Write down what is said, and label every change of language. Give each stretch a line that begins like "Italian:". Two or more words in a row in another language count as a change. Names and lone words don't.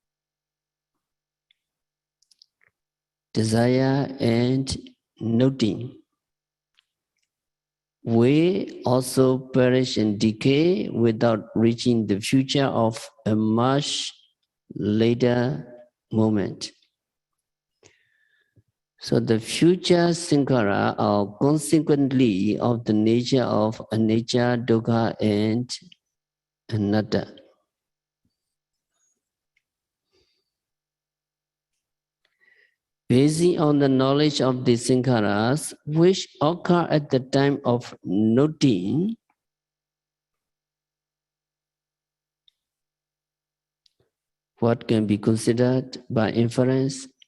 English: Desire and noting will also perish and decay without reaching the future of a much later moment. So the future sankhara are consequently of the nature of
Pali: anicca, dukkha,
English: and anatta. Based on the knowledge of the sankharas, which occur at the time of noting, what can be considered by inference?